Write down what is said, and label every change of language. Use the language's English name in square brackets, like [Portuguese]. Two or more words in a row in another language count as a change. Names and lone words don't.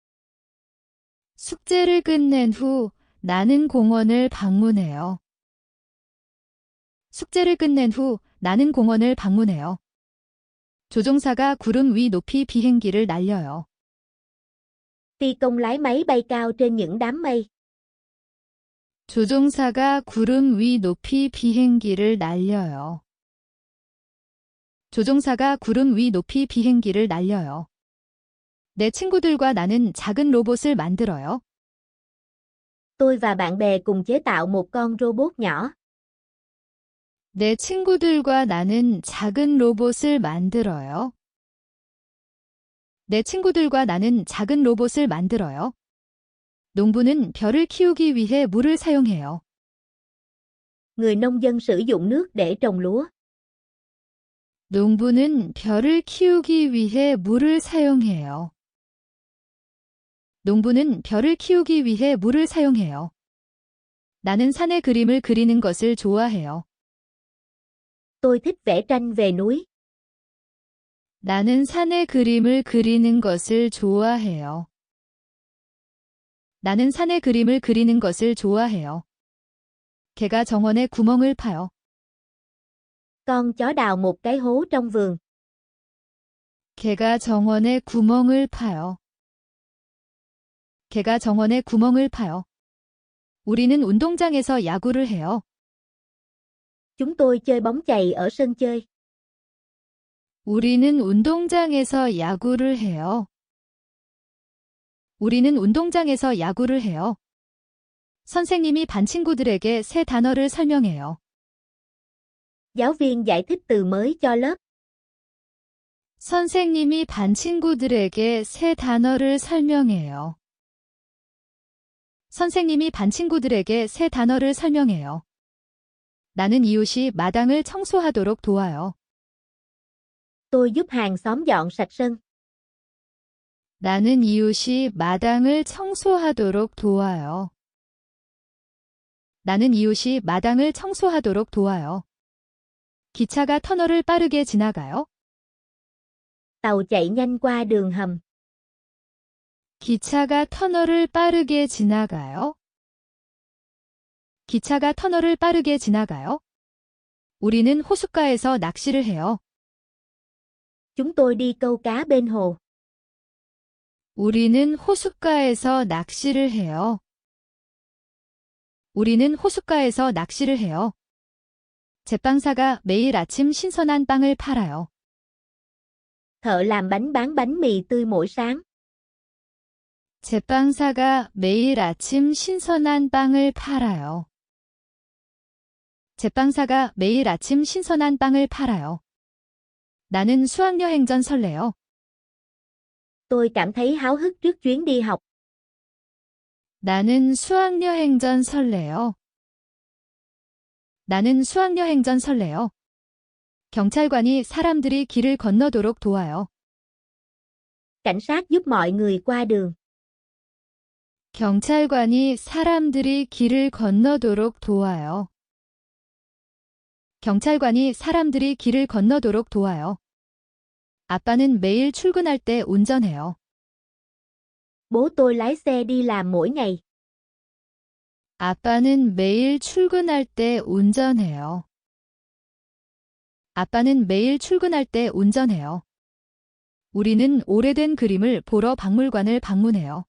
[Korean] 숙제를 끝낸 후 나는 공원을 방문해요. 숙제를 끝낸 후 나는 공원을 방문해요. 조종사가 구름 위 높이 비행기를 날려요. [Vietnamese] Phi công lái máy bay cao trên những đám mây. [Korean] 조종사가 구름 위 높이 비행기를 날려요. 조종사가 구름 위 높이 비행기를 날려요. 내 친구들과 나는 작은 로봇을 만들어요. [Vietnamese] Tôi và bạn bè cùng chế tạo một con robot nhỏ. [Korean] 내 친구들과 나는 작은 로봇을 만들어요. 내 친구들과 나는 작은 로봇을 만들어요. 농부는 벼를 키우기 위해 물을 사용해요. [Vietnamese] Người nông dân sử dụng nước để trồng lúa. [Korean] 농부는 벼를 키우기 위해 물을 사용해요. 농부는 벼를 키우기 위해 물을 사용해요. 나는 산의 그림을 그리는 것을 좋아해요. [Vietnamese] Tôi thích vẽ tranh về núi. [Korean] 나는 산의 그림을 그리는 것을 좋아해요. 나는 산의 그림을 그리는 것을 좋아해요. 개가 정원에 구멍을 파요. [Vietnamese] Con chó đào một cái hố trong vườn. [Korean] 개가 정원에 구멍을 파요. 개가 정원에 구멍을 파요. 우리는 운동장에서 야구를 해요. [Vietnamese] Chúng tôi chơi bóng chày ở sân chơi. [Korean] 우리는 운동장에서 야구를 해요. 우리는 운동장에서 야구를 해요. 선생님이 반 친구들에게 새 단어를 설명해요. [Vietnamese] Giáo viên giải thích từ mới cho lớp. [Korean] 선생님이 반 친구들에게 새 단어를 설명해요. 선생님이 반 친구들에게 새 단어를 설명해요. 나는 이웃이 마당을 청소하도록 도와요. [Vietnamese] Tôi giúp hàng xóm dọn sạch sân. [Korean] 나는 이웃이 마당을 청소하도록 도와요. 나는 이웃이 마당을 청소하도록 도와요. 기차가 터널을 빠르게 지나가요. [Vietnamese] Tàu chạy nhanh qua đường hầm. [Korean] 기차가 터널을 빠르게 지나가요. 기차가 터널을 빠르게 지나가요. 우리는 호숫가에서 낚시를 해요. [Vietnamese] Chúng tôi đi câu cá bên hồ. [Korean] 우리는 호숫가에서 낚시를 해요. 우리는 호숫가에서 낚시를 해요. 제빵사가 매일 아침 신선한 빵을 팔아요. [Vietnamese] Thợ làm bánh bán bánh mì tươi mỗi sáng. [Korean] 제빵사가 매일 아침 신선한 빵을 팔아요. 제빵사가 매일 아침 신선한 빵을 팔아요. 나는 수학여행 전 설레요. [Vietnamese] Tôi cảm thấy háo hức trước chuyến đi học. [Korean] 나는 수학여행 전 설레요. 나는 수학여행 전 설레요. 경찰관이 사람들이 길을 건너도록 도와요. [Vietnamese] Cảnh sát giúp mọi người qua đường. [Korean] 경찰관이 사람들이 길을 건너도록 도와요. 경찰관이 사람들이 길을 건너도록 도와요. 아빠는 매일 출근할 때 운전해요. [Vietnamese] Bố tôi lái xe đi làm mỗi ngày. [Korean] 아빠는 매일 출근할 때 운전해요. 아빠는 매일 출근할 때 운전해요. 우리는 오래된 그림을 보러 박물관을 방문해요.